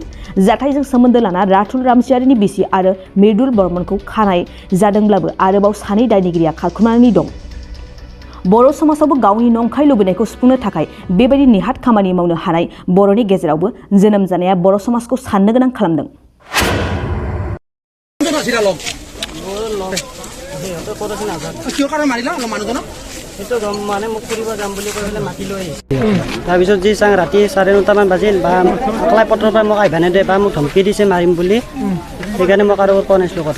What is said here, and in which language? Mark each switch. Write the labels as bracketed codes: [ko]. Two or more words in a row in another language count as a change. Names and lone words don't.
[brx] जाथायजों सोमोन्दो लाना राथुल रामसियारिनि बिसि आरो मिर्दुल बर्मनखौ खानाय जादोंब्लाबो आरोबाव सानै दायनिगिरिया खारखुमानानै दं। बर' समाजावबो गावनि नंखाय लुबैनायखौ सुफुंनो थाखाय बेबायदि निहाथ खामानि मावनो हानाय बर'नि गेजेरावबो जोनोम जानाया बर' समाजखौ साननो गोनां खालामदों। [as] মানে মোক ফুৰিব যাম বুলি কৈ পেলাই মাতি লৈ আহিছে। তাৰপিছত যি চাং ৰাতি 9:30মান বাজিল বা অকলাই পত্ৰৰ পৰা মোক আহিব নেদে বা মোক ধমকি দিছে মাৰিম বুলি, সেইকাৰণে মই কাৰো কোৱা নাছিলোঁ কথা।